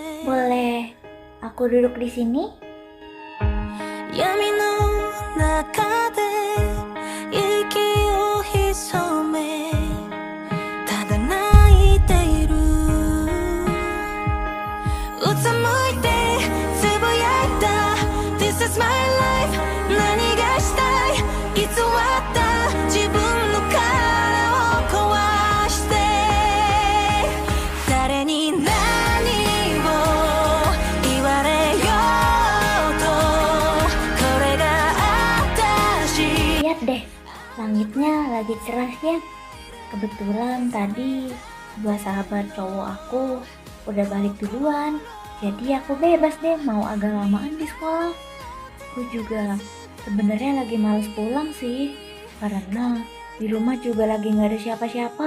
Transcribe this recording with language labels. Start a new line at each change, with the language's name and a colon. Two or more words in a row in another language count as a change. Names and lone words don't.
Indonesian: Boleh aku duduk di sini?
Japanese: 闇の中で息を潜めただ泣いているうつむいてつぶやいた
English: This is my life
Japanese: 何がしたい偽った自分の殻を壊して誰に何を言われようとこれが私
Indonesian: Lihat deh, langitnya lagi cerah ya. Kebetulan tadi dua sahabat cowok aku udah balik duluan. Jadi aku bebas deh mau agak lamaan di sekolah. Aku juga sebenarnya lagi males pulang sih, karena di rumah juga lagi nggak ada siapa-siapa.